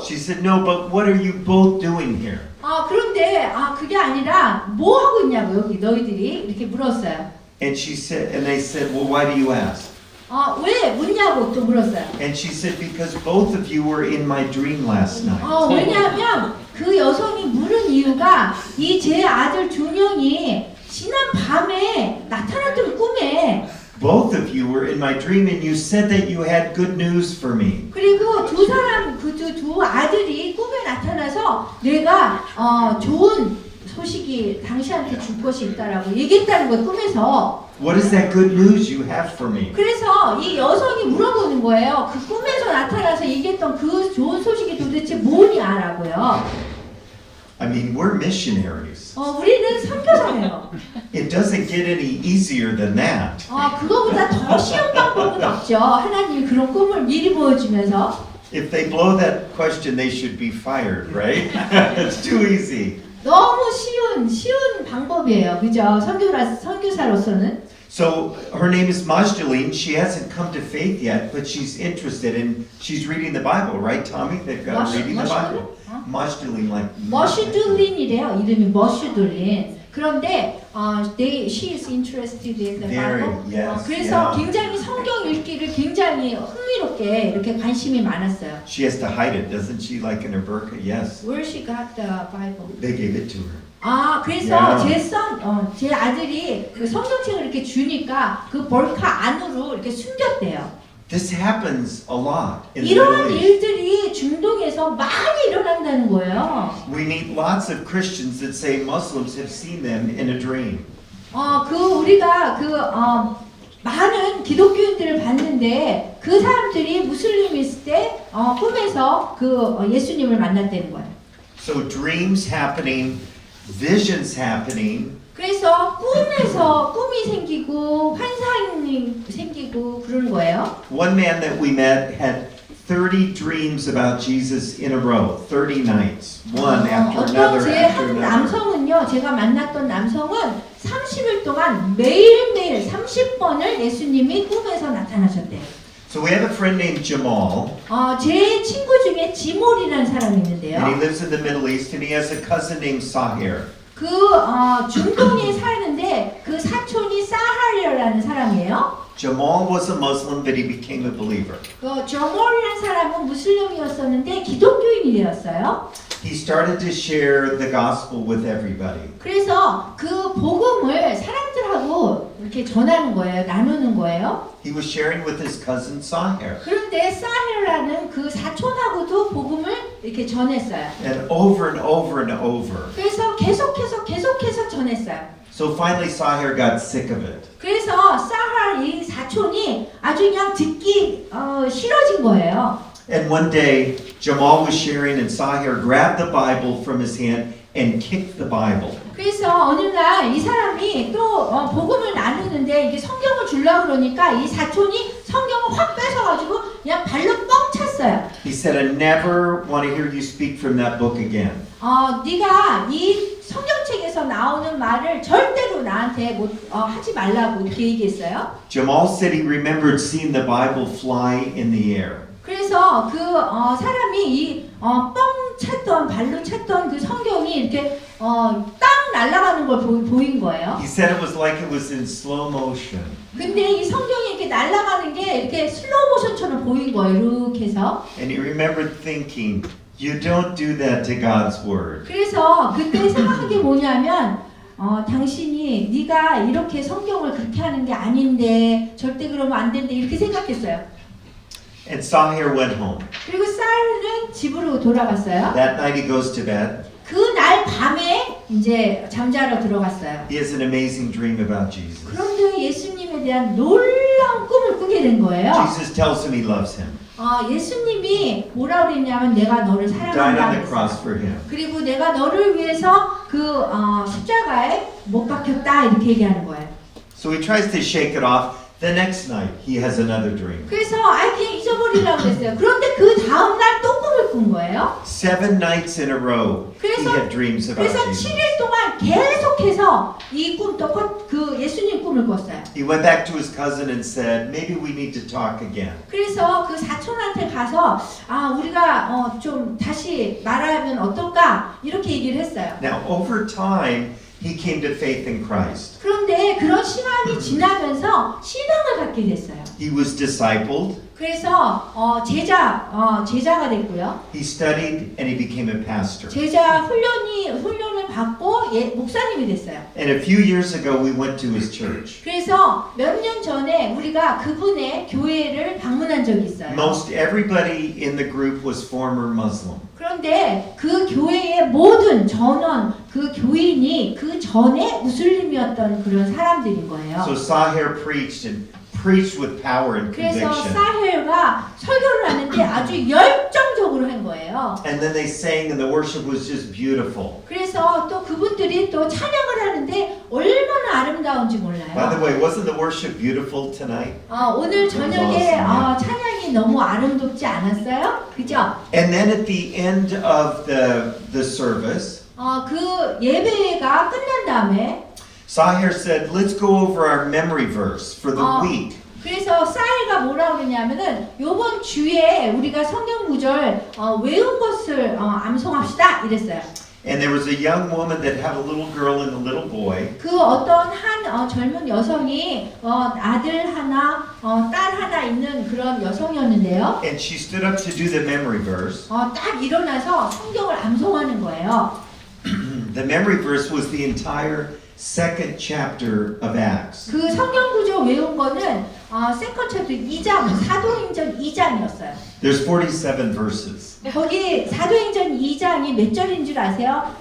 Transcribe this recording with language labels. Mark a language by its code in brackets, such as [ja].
[en] She said, "No, but what are you both doing here?" [ko] 그런데 그게 아니라 뭐 하고 있냐고 여기 너희들이 이렇게 물었어요. [en] And they said, "Well, why do you ask?" [ko] 왜 묻냐고 또 물었어요. [en] And she said, because both of you were in my dream last night. [ko] 왜냐하면 그 여성이 물은 이유가 이 제 아들 준영이 지난 밤에 나타났던 꿈에 [en] Both of you were in my dream and you said that you had good news for me. [ko] 그리고 두 아들이 꿈에 나타나서 내가 좋은 소식이 당신한테 줄 것이 있다라고 얘기했다는 거예요, 꿈에서. [en] What is that good news you have for me? [ko] 그래서 이 여성이 물어보는 거예요. 그 꿈에서 나타나서 얘기했던 그 좋은 소식이 도대체 뭐냐라고요. [en] I mean, we're missionaries. [ko] 우리는 선교사예요. [en] It doesn't get any easier than that. [ko] 그거보다 더 쉬운 방법은 없죠. 하나님이 그런 꿈을 미리 보여주면서. [en] If they blow that question, they should be fired, right? It's too easy. [ko] 너무 쉬운 방법이에요. 그죠? 선교사로서는. [en] So her name is Majdaline. She hasn't come to faith yet, but she's interested in, she's reading the Bible, right, Tommy? They've got her reading the Bible. Majdaline, like. [ko] 머슈둘린이래요. 이름이 머슈둘린. 그런데 [en] she is interested in the Very, Bible. yes, [ko] 그래서 [en] yeah. [ko] 굉장히 성경 읽기를 굉장히 흥미롭게 이렇게 관심이 많았어요. [en] She has to hide it, doesn't she? Like in her burqa? Yes. Where she got the Bible? They gave it to her. [ko] 그래서 [en] Yeah. [ko] 제 아들이 그 성경책을 이렇게 주니까 그 볼카 안으로 이렇게 숨겼대요. [en] This happens a lot in the [ko] 이런 [en] Middle East. [ko] 일들이 중동에서 많이 일어난다는 거예요. [en] We meet lots of Christians that say Muslims have seen them in a dream. [ko] 우리가 많은 기독교인들을 봤는데 그 사람들이 무슬림이 있을 때 꿈에서 예수님을 만났다는 거예요. [en] So dreams happening, visions happening, [ko] 그래서 꿈에서 꿈이 생기고 환상이 생기고 그런 거예요. [en] One man that we met had 30 dreams about Jesus in a row, 30 nights, one after another [ko] 어떤 제 [en] after [ko] 한 [en] another. [ko] 남성은요, 제가 만났던 남성은 30일 동안 매일매일 30번을 예수님이 꿈에서 나타나셨대요. [en] So we have a friend named Jamal, [ko] 제 친구 중에 지몰이라는 사람이 [en] and he [ko] 있는데요. [en] lives in the Middle East, and he has a cousin named Sahir. [ko] 중동에 사는데 그 사촌이 사하리라는 사람이에요. [en] Jamal was a Muslim, but he became a believer. [ko] 저몰이라는 사람은 무슬림이었었는데 기독교인이 되었어요. [en] He started to share the gospel with everybody. [ko] 그래서 그 복음을 사람들하고 이렇게 전하는 거예요. 나누는 거예요. [en] He was sharing with his cousin Sahir. [ko] 그런데 사헬라는 그 사촌하고도 복음을 이렇게 전했어요. [en] And over and over and over. [ko] 그래서 계속해서 전했어요. [en] So finally Sahir got sick of it. [ko] 그래서 사할 이 사촌이 아주 그냥 듣기 싫어진 거예요. [en] And one day, Jamal was sharing and Sahir grabbed the Bible from his hand and kicked the Bible. [ko] 그래서 어느 날 이 사람이 또 복음을 나누는데 이게 성경을 주려고 그러니까 이 사촌이 성경을 확 뺏어가지고 그냥 발로 뻥 찼어요. [en] He said, I never want to hear you speak from that book again. [ko] 네가 이 성경책에서 나오는 말을 절대로 나한테 하지 말라고 이렇게 얘기했어요. [en] Jamal said he remembered seeing the Bible fly in the air. [ko] 그래서 사람이 이 뻥 찼던 발로 찼던 그 성경이 이렇게 땅 날아가는 걸 보인 거예요. [en] He said it was like it was in slow motion. [ko] 근데 이 성경이 이렇게 날아가는 게 이렇게 슬로우 모션처럼 보인 거예요. 이렇게 해서. [en] And he remembered thinking, you don't do that to God's word. [ko] 그래서 그때 생각한 게 뭐냐면 당신이 네가 이렇게 성경을 그렇게 하는 게 아닌데 절대 그러면 안 된대 이렇게 생각했어요. [en] And Sahir went home. [ko] 그리고 사울은 집으로 돌아갔어요. [en] That night he goes to bed. [ko] 그날 밤에 이제 잠자러 들어갔어요. [en] He has an amazing dream about Jesus. [ko] 그런데 예수님에 대한 놀라운 꿈을 꾸게 된 거예요. [en] Jesus tells him he loves him. [ko] 예수님이 뭐라 그랬냐면 내가 너를 [en] Died [ko] 사랑한다 [en] on the cross for him. [ko] 그리고 내가 너를 위해서 십자가에 못 박혔다 이렇게 얘기하는 거예요. [en] So he tries to shake it off. The next night he has another dream. [ko] 그래서 그냥 잊어버리려고 그랬어요. 그런데 그 다음날 또 꿈을 꾼 거예요. [en] 7 nights in a row he had dreams about [ko] 그래서 [en] Jesus. [ko] 7일 동안 계속해서 이 꿈 그 예수님 꿈을 꿨어요. [en] He went back to his cousin and said, maybe we need to talk again. [ko] 그래서 그 사촌한테 가서 우리가 좀 다시 말하면 어떨까 이렇게 얘기를 했어요. [en] Now over time he came to faith in Christ. [ko] 그런데 그런데 그런 시간이 지나면서 신앙을 갖게 됐어요. [en] He was discipled. [ko] 그래서 제자가 됐고요. [en] He studied and he became a pastor. [ko] 제자 훈련을 받고 목사님이 됐어요. [en] And a few years ago, we went to his church. [ko] 그래서 몇 년 전에 우리가 그분의 교회를 방문한 적이 있어요. [en] Most everybody in the group was former Muslim. [ko] 그런데 그 교회의 모든 전원 그 교인이 그 전에 무슬림이었던 그런 사람들인 거예요. [en] So Sahir preached with power and [ko] 그래서 [en] conviction. [ko] 사헬가 설교를 하는데 아주 열정적으로 한 거예요. [en] And then they sang and the worship was just beautiful. [ko] 그래서 또 그분들이 또 찬양을 하는데 얼마나 아름다운지 [en] By the [ko] 몰라요. [en] way, wasn't the worship beautiful tonight? [ko] 오늘 저녁에 찬양이 너무 아름답지 않았어요? 그죠? [en] And then at the end of the service, [ko] 그 예배가 끝난 다음에 [en] Sahir said, let's go over our memory verse for the week. [ko] 그래서 사이가 뭐라고 그러냐면은 요번 주에 우리가 성경 구절 외운 것을 암송합시다 이랬어요. [en] And there was a young woman that had a little girl and a little boy. [ko] 그 어떤 한 젊은 여성이 아들 하나, 딸 하나 있는 그런 여성이었는데요. [en] And she stood up to do the memory verse. [ko] 딱 일어나서 성경을 암송하는 거예요. [en] The memory verse was the entire second chapter of Acts. [ko] 그 성경 구절 외운 거는 [en] 세컨 챕터 [ko] 2장, 사도행전 2장이었어요. [en] There's 47 verses. [ko] 거기 사도행전 2장이 몇 절인 줄 아세요?